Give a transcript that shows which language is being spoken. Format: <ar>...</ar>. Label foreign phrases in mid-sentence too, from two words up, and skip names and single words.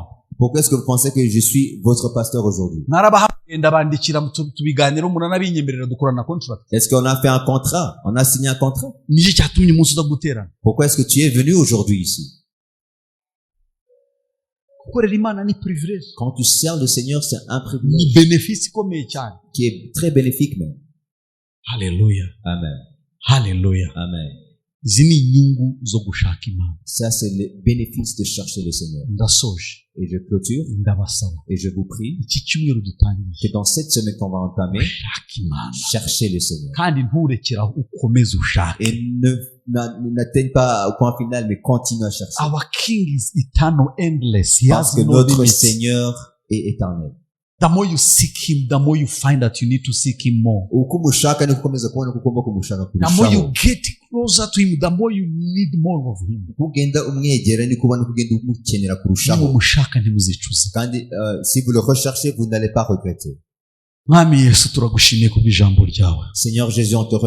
<fr>Pourquoi est-ce que vous pensez que je suis votre pasteur aujourd'hui?</fr> <rw>Narabahamagaye ndabandikira tubiganiro munanabinyemerera dukorana contract.</rw> <fr>Est-ce qu'on a fait un contrat? On a signé un contrat?</fr> <rw>Ni iki cyatumye umunsi uza guterana?</rw> <fr>Pourquoi est-ce que tu es venu aujourd'hui ici?</fr> <rw>Gukorera Imana ni privilege.</rw> <fr>Quand tu sers le Seigneur, c'est un</fr> <rw>Ni</rw> <fr>privilège</fr> <rw>benefisi ikomeye cyane.</rw> <fr>qui est très bénéfique même.</fr> <rw>Haleluya. Amen. Haleluya. Amen. Izi ni inyungu zo gushaka Imana.</rw> <fr>Ça, c'est le bénéfice de chercher le Seigneur.</fr> <rw>Ndasoje.</rw> <fr>Et je clôture</fr> <rw>Ndabasaba.</rw> <fr>et je vous prie</fr> <rw>Iki cyumweru dutangiye.</rw> <fr>que dans cette semaine qu'on va entamer,</fr> <rw>Ushaka Imana.</rw> <fr>cherchez le Seigneur.</fr> <rw>Kandi nturekeraho ukomeze ushake.</rw> <fr>Et n'atteigne pas au point final, mais continue à chercher.</fr> <en>Our King is eternal, endless. He</en> <fr>Parce</fr> <en>has</en> <fr>que</fr> <en>no</en> <fr>notre</fr> <en>limits.</en> <fr>Seigneur est éternel.</fr> <en>The more you seek Him, the more you find that you need to seek Him more.</en> <rw>Uko umushaka ni gukomeza kubona ko ugomba kumushaka</rw> <en>The more you</en> <rw>kurushaho.</rw> <en>get closer to Him, the more you need more of Him.</en> <rw>Uko ugenda umwegera ni kubona ko ugenda umukenera Niba kurushaho. umushaka ntimuzicuza.</rw> <fr>Kandi si vous le recherchez, vous n'allez pas regretter.</fr> <rw>Mwami Yesu turagushimiye kubw'ijambo ryawe.</rw> <fr>Seigneur Jésus, on te remercie.</fr>